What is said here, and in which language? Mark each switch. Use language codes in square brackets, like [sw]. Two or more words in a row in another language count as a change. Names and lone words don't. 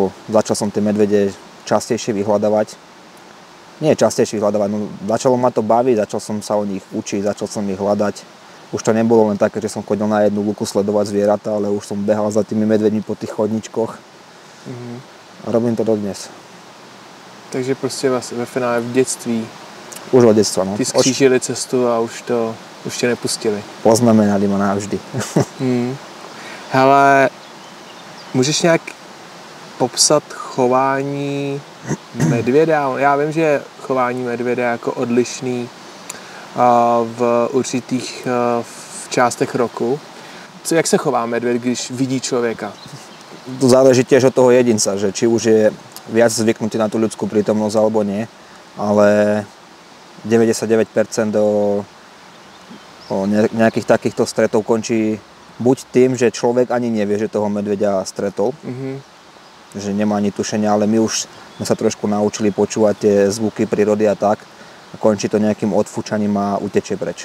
[sk] Začal som tie medvede častejšie vyhľadávať. Nie častejšie vyhľadávať, no začalo ma to baviť, začal som sa o nich učiť, začal som ich hľadať. Už to nebolo len také, že som chodil na jednu lúku sledovať zvieratá, ale už som behal za tými medveďmi po tých chodničkoch. A robím to dodnes. [cs] Takže prostě ve finále v dětství. [sk] Už od detstva, no. [cs] Ty skřížili cestu a už tě nepustili. [sk] Poznamenali ma navždy. [cs] Hele, můžeš nějak popsat chování medvěda? Já vím, že je chování medvěda jako odlišný v určitých částech roku. Jak se chová medvěd, když vidí člověka? [sk] To záleží tiež od toho jedinca, že či už je viac zvyknutý na tú ľudskú prítomnosť alebo nie, ale 99% o nejakých takýchto stretov končí buď tým, že človek ani nevie, že toho medveďa stretol, že nemá ani tušenia, ale my už sme sa trošku naučili počúvať tie zvuky prírody a tak a končí to nejakým odfúčaním a utečie preč.